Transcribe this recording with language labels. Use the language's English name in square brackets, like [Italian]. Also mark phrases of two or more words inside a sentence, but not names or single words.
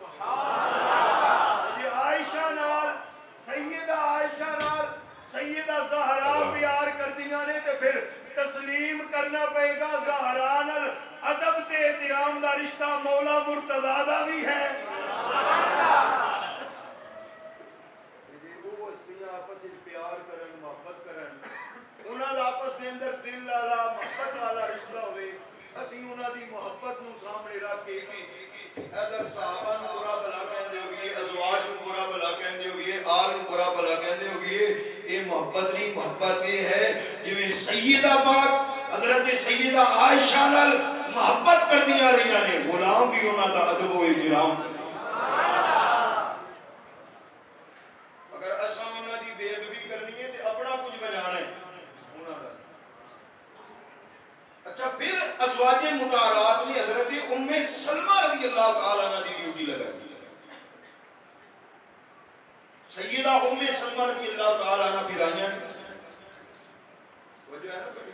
[Punjabi] جی عائشہ نال سیدہ زہرا پیار کردیاں نے تے پھر تسلیم کرنا پئے گا زہرا نال ادب تے احترام دا رشتہ مولا مرتضی دا بھی ہے آپس کے اندر دل والا محبت والا رشتہ ہوئے اسی انہاں دی محبت نو سامنے رکھ کے ادھر صحابہ نو برا بھلا کہندے ہوئے ازواج نو برا بھلا کہندے ہوئے آل نو برا بھلا کہندے ہوئے یہ محبت نہیں محبت یہ ہے جویں سیدہ پاک حضرت سیدہ عائشہ نال محبت کردیاں رہیاں نے غلام بھی انہاں دا ادب و احترام اگر اساں انہاں دی بے ادبی کرنی ہے تے اپنا کچھ بجانا ہے اچھا پھر ازواج مطہرات نے حضرت ام سلمہ [Arabic] رضی اللہ تعالیٰ عنہ [Punjabi] دی ڈیوٹی لگائی سیدہ ام سلمہ [Arabic] رضی اللہ تعالیٰ عنہ [Punjabi] پھر آئیاں وجہ ہے نا